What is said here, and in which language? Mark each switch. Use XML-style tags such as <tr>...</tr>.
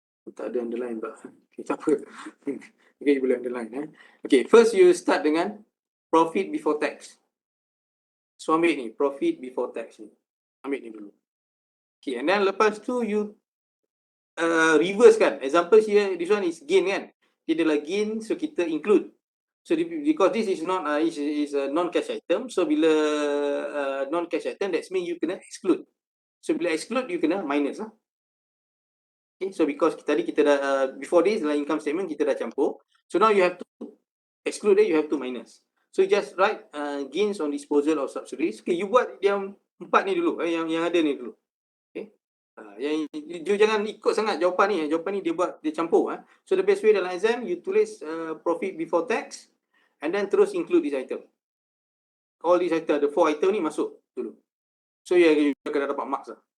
<ms>Tak ada underline but okay, tak apa. Okay, you boleh underline.</ms> <en>Okay, first you start dengan profit before tax. So ambil ni, profit before tax ni.</en> <ms>Ambil ni dulu.</ms> <en>Okay, and then lepas tu you reverse kan. Example here, this one is gain kan.</en> <ms>Dia adalah gain, so kita include.</ms> <en>So because this is not is a non-cash item, so bila non-cash item, that's mean</en> <ms>you kena exclude.</ms> <en>So bila exclude, you kena minus lah. Okay, so because tadi kita dah before this dalam income statement</en> <ms>kita dah campur,</ms> <en>so now you have to exclude it, you have to minus. So you just write gains on disposal of subsidiaries.</en> <ms>Okay, you buat yang 4 ni dulu, yang ada ni dulu. Okay, yang you jangan ikut sangat jawapan ni. Jawapan ni dia campur.</ms> <en>So the best way dalam exam you tulis profit before tax and then terus include this item. All these item, the 4 item</en> <ms>ni masuk dulu.</ms> <en>So you akan dapat marks lah.</en>